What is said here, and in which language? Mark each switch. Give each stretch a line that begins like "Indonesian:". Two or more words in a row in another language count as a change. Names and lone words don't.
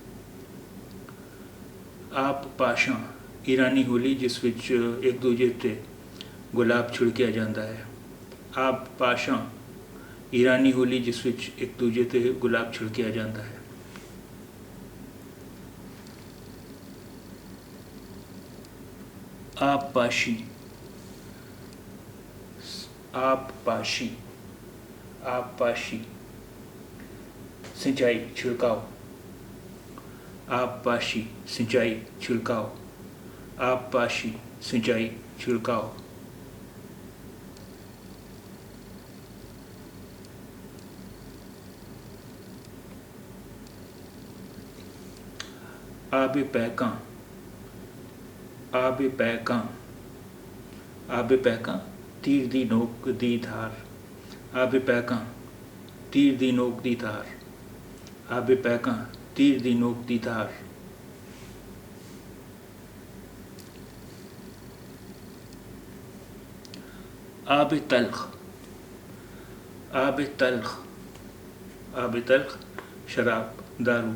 Punjabi: ਆਬ ਪਾਸ਼ਾਂ, ਈਰਾਨੀ ਹੋਲੀ ਜਿਸ ਵਿੱਚ ਇੱਕ ਦੂਜੇ 'ਤੇ ਗੁਲਾਬ ਛਿੜਕਿਆ ਜਾਂਦਾ ਹੈ। ਆਬ ਪਾਸ਼ਾਂ, ਈਰਾਨੀ ਹੋਲੀ ਜਿਸ ਵਿੱਚ ਇੱਕ ਦੂਜੇ 'ਤੇ ਗੁਲਾਬ ਛਿੜਕਿਆ ਜਾਂਦਾ ਹੈ। ਆਬ ਪਾਸ਼ੀ,
Hindi: आब पाशी, आब पाशी, सिंचाई छिड़काव। आब पाशी, सिंचाई छिड़काव। आब पाशी, सिंचाई छिड़काव।
Punjabi: ਆਬ ਪੈਕਾਂ, ਆਬ ਪੈਕਾਂ, ਆਬ ਪੈਕਾਂ, ਤੀਰ ਦੀ ਨੋਕ ਦੀ ਧਾਰ। ਆਬ ਪੈਕਾਂ, ਤੀਰ ਦੀ ਨੋਕ ਦੀ ਧਾਰ। ਆਬ ਪੈਕਾਂ, ਤੀਰ ਦੀ ਨੋਕ ਦੀ ਧਾਰ। ਆਬ ਤਲਖ਼, ਆਬ ਤਲਖ਼, ਆਬ ਤਲਖ਼, ਸ਼ਰਾਬ, ਦਾਰੂ।